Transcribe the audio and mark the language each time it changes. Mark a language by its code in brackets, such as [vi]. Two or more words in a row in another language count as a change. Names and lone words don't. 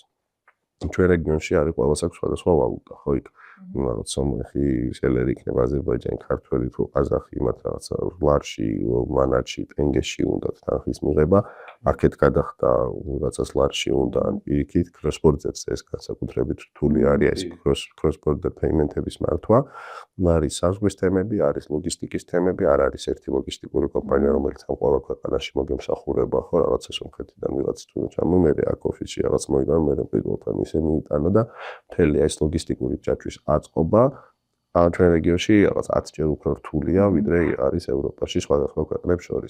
[ka] ჩვენ რეგიონში არის ყველას აქვს სხვადასხვა ვალუტა, ხო იქ რაღაც სომხი, სელერი იქნება აზერბაიჯანი, ქართველი თუ ყაზახი, მათ რაღაცა ლარში, მანაჩი, ტენგეში უნდა თანხის მიღება, აქეთ გადახდა რაღაცას ლარში უნდა ან პირიქით cross-border-ზე ეს განსაკუთრებით რთული არის ეს [en] cross-border payment- [ka] ების მართვა. არის საზღვრის თემები, არის ლოგისტიკის თემები, არ არის ერთი ლოგისტიკური კომპანია, რომელიც ამ ყველა ქვეყანაში მოგემსახურება, ხო, რაღაცა სომხეთიდან ვიღაც თუ ჩამომერე აქ ოფისში რაღაც მოიგან, მე პირველთან ისე მიიტანა და მთელი ეს ლოგისტიკური ჯაჭვის აწყობა ჩვენ რეგიონში რაღაც 10 ჯერ უფრო რთულია, ვიდრე არის ევროპაში სხვადასხვა ქვეყნებს შორის.